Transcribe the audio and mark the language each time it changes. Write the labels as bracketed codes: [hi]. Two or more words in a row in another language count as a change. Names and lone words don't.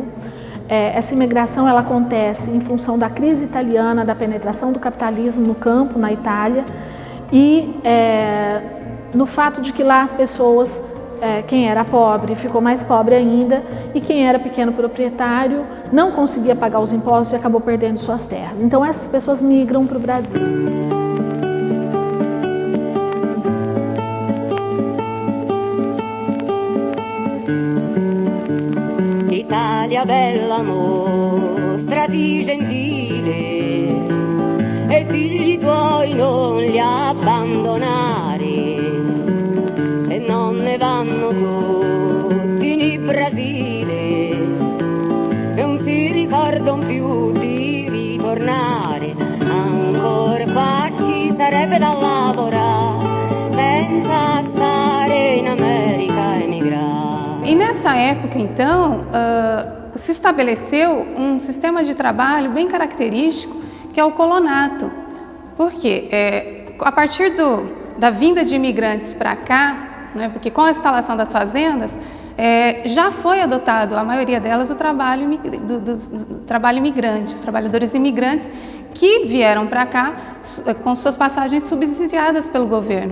[pt] Essa imigração ela acontece em função da crise italiana, da penetração do capitalismo no campo, na Itália, e no fato de que lá as pessoas, quem era pobre ficou mais pobre ainda, e quem era pequeno proprietário não conseguia pagar os impostos e acabou perdendo suas terras. Então essas pessoas migram para o Brasil. [it] Italia bella, mostrati gentile, e figli tuoi non li abbandonare, se non ne vanno tutti in Brasile, e non si ricordano più di ritornare, ancora qua ci sarebbe da lavorare, senza stare in America e emigrare. [pt] E nessa época, então, se estabeleceu um sistema de trabalho bem característico, que é o colonato. Por quê? A partir da vinda de imigrantes para cá, né, porque com a instalação das fazendas, já foi adotado, a maioria delas, o trabalho imigrante, os trabalhadores imigrantes que vieram para cá com suas passagens subsidiadas pelo governo.